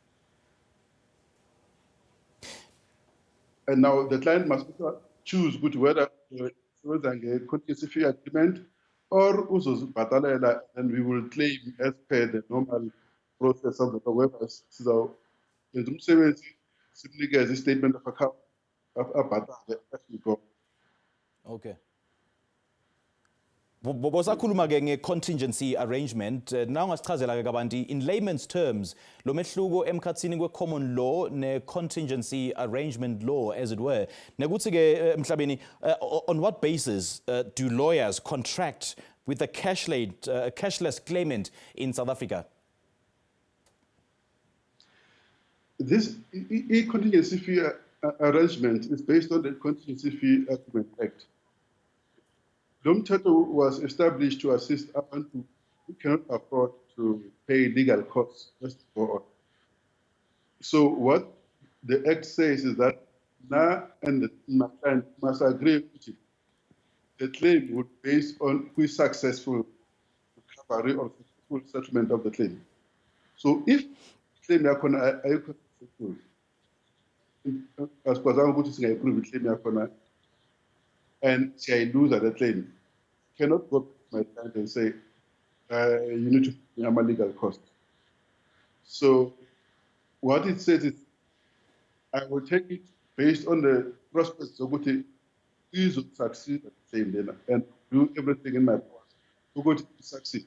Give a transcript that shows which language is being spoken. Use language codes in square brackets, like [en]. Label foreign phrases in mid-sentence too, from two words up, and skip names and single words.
[en] And now the client must choose whether a contingency fee agreement or uzozibhatalela, and we will claim as per the normal process of the website. So a statement of account as we go. [ss] Okay. Bosakhuluma-ke nge- [en] contingency arrangement, [ss] na ungasichazela-ke kabanti [en] in layman's terms [ss] lo mehluko emkhathini kwe- [en] common law [ss] ne- [en] contingency arrangement law as it were. [ss] Nekuthi-ke Mhlabeni, [en] on what basis do lawyers contract with a cashless claimant in South Africa? This contingency fee arrangement is based on the Contingency Fee Agreement Act. Lomthetho was established to assist abantu who cannot afford to pay legal costs. So what the Act says is that Na and my client must agree with it. The claim would be based on who is successful recovery or successful settlement of the claim. So if claim [ss] yakona ayikho [en] successful, as per [ss] ukuthi singayiprove claim yakona [en] and siyayiluza the claim, cannot go to my client and say you need to pay my legal cost. So what it says is I will take it based on the prospects of what it is to succeed at the claim and do everything in my power to succeed.